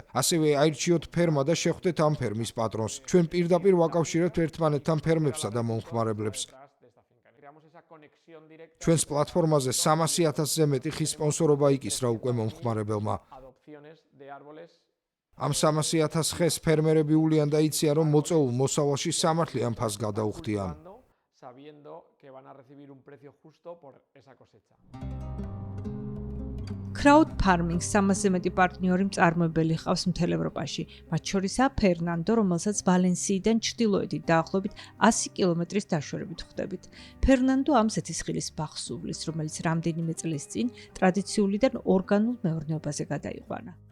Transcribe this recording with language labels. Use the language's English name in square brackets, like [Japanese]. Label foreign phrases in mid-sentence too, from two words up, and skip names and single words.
[Georgian] ასევე აირჩიოთ ფერმა და შეხვდეთ ამ ფერმის პატრონს. ჩვენ პირდაპირ ვაკავშირებთ ერთმანეთთან ფერმებსა და მომხმარებლებს. ჩვენს პლატფორმაზე 300,000-ზე მეტი ხის სპონსორობა იკისრა უკვე მომხმარებელმა. ამ 300,000 ხეს ფერმერები უვლიან და იციან, რომ მოწეულ მოსავალში სამართლიან ფასს გადაუხდიან. [Spanish] sabiendo que van a recibir un precio justo por esa cosecha. [Georgian] Crowdfarming 300-ზე მეტი პარტნიორი მწარმოებელი ჰყავს მთელ ევროპაში. მათ შორისაა ფერნანდო, რომელსაც ვალენსიიდან ჩრდილოეთით დაახლოებით 100 კილომეტრის დაშორებით ხვდებით. ფერნანდო ამ ზეთისხილის ბაღს უვლის, რომელიც რამდენიმე წლის წინ ტრადიციულიდან ორგანულ მეურნეობაზე გადაიყვანა.